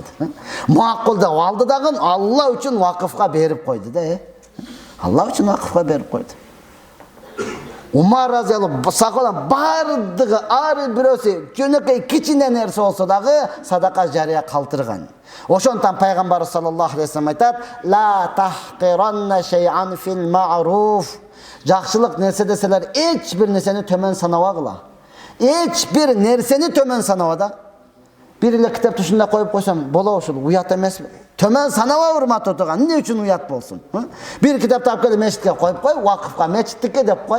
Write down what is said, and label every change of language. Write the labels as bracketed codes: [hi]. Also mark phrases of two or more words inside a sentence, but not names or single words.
[ky] Макул деп алды дагы Алла үчүн вакыфка берип койду да. Алла үчүн вакыфка берип койду. Умар разияллаху сахабалар бардыгы ар бирөөсү жөнөкөй кичине нерсе болсо дагы садака жария калтырган. Ошондон пайгамбар [ar] صلى الله عليه وسلم [ky] айтат: [ar] "لا تحقرن شيئا في المعروف". [ky] Жакшылык нерсе деселер эч бир нерсени төмөн санабагыла. Эч бир нерсени төмөн санабада. Бир эле китепти ушунда коюп койсом болобу, ушул уят эмеспи? Төмөн санаба, урматтуу тууган. Эмне үчүн уят болсун? Бир китепти алып келип мечитке коюп кой, вакыфка, мечиттикке деп кой.